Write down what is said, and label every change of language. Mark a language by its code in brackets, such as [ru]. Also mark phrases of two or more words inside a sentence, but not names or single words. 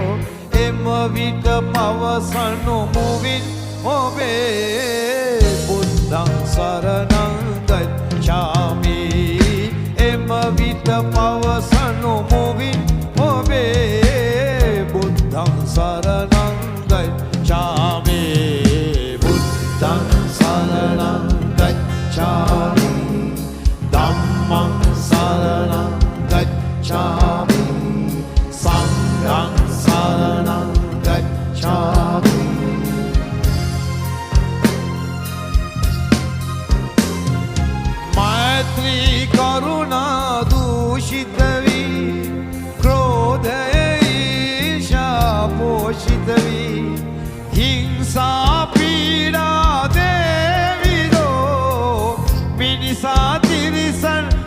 [si] එම විට පවසනු මුවින් ඔබේ බුද්ධං [pi] සරණං ගච්ඡාමි [si] එම විට පවසනු මුවින් ඔබේ [pi] බුද්ධං සරණං ගච්ඡාමි බුද්ධං සරණං ගච්ඡාමි ධම්මං සරණං ගච්ඡාමි සංඝං සරණං ගච්ඡාමි [si] මෛත්‍රී මෛත්‍රී කරුණා දූෂිත වී ක්‍රෝධය ඊර්ෂ්‍යා පෝෂිත වී හිංසා පීඩා දේවිදෝ මිනිසා තිරිසන්